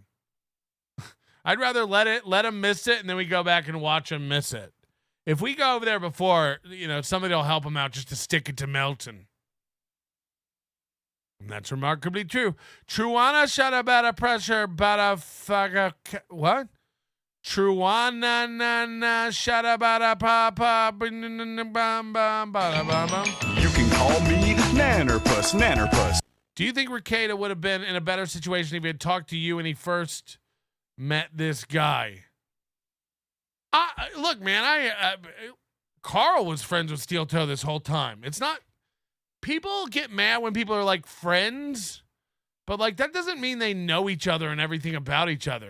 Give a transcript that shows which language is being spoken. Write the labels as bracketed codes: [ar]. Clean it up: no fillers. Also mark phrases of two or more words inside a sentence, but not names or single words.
[en] I'd rather let them miss it and then we go back and watch them miss it. If we go over there before, somebody will help them out just to stick it to Melton. And that's remarkably true. Truana shut about a pressure, but a fuck. What? Truana na na shada bada pa pa bam bam bada bam bam. You can call me Nannerpuss. Do you think Rekieta would have been in a better situation if he had talked to you when he first met this guy? Look, man, Carl was friends with Steel Toe this whole time. It's not, people get mad when people are like friends, but like that doesn't mean they know each other and everything about each other.